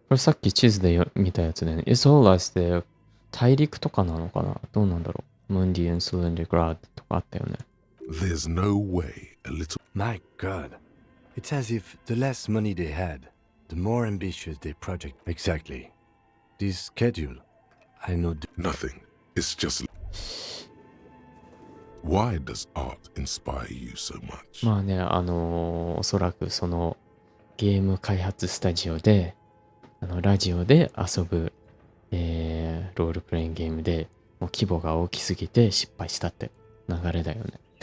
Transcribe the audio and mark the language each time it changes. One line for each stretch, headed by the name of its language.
Japanese: これさっき地図で見たやつね。イソーラスって大陸とかなのかな。どうなんだろう。ムンディエンスレンディグラーとかあったよね。
English: There's no way a little... My God. It's as if the less money they had, the more ambitious their project. Exactly. This schedule, I know... Nothing. It's just... Why does art inspire you so much?
Japanese: まあね、おそらくそのゲーム開発スタジオで、ラジオで遊ぶ、ロールプレインゲームでもう規模が大きすぎて失敗したって流れだよね。